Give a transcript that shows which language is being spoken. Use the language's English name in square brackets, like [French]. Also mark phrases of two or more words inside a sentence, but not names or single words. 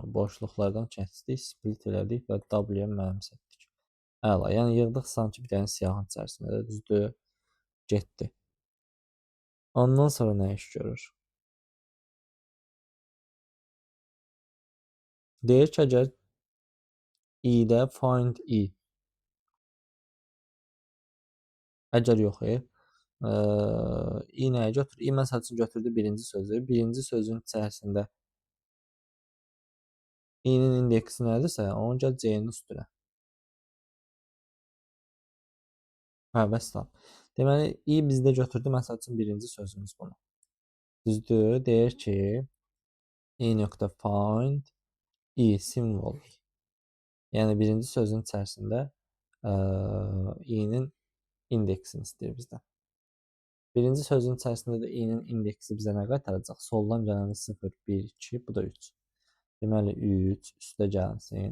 [Azerbaijani] Boşluqlardan kəsdik, split elədik və W-yə mənimsətdik. Əla. Yəni yığdıq sanki bir dənə siyahının içərisində, düzdür? Getdi. Ondan sonra nə iş görür? Deyir ki, əgər i-də find i. Əgər yox, i nəyə götürür? I məsəl üçün götürdü birinci sözü. Birinci sözün içərisində i-nin indeksi nədirsə, onu gəl c-nin üstünə. Hə, vəssalam. Deməli, i bizdə götürdü məsəl üçün birinci sözümüz bunu. Düzdür? Deyir ki, i.find i simvol. Yəni birinci sözün içərisində i-nin indeksini istəyir bizdən. Birinci sözün içərisində də i-nin indeksi bizə nə qaytaracaq? Soldan gələndə 0, 1, 2, bu da 3. Deməli 3 üstə gəlsin.